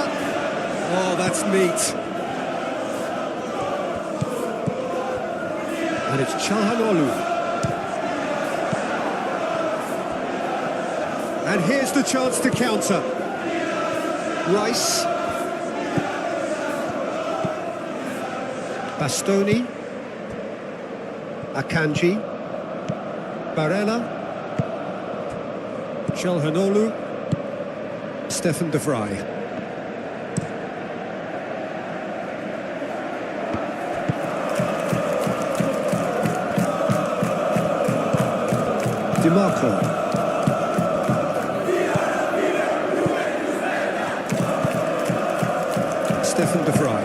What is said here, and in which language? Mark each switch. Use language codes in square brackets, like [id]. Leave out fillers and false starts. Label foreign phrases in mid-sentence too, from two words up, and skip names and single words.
[en] Oh, that's neat. And it's Çalhanoğlu. And here's the chance to counter. Rice. Bastoni. Akanji. Barella. Çalhanoğlu. Stefan de Vrij. DiMarco. Stefan de Vrij.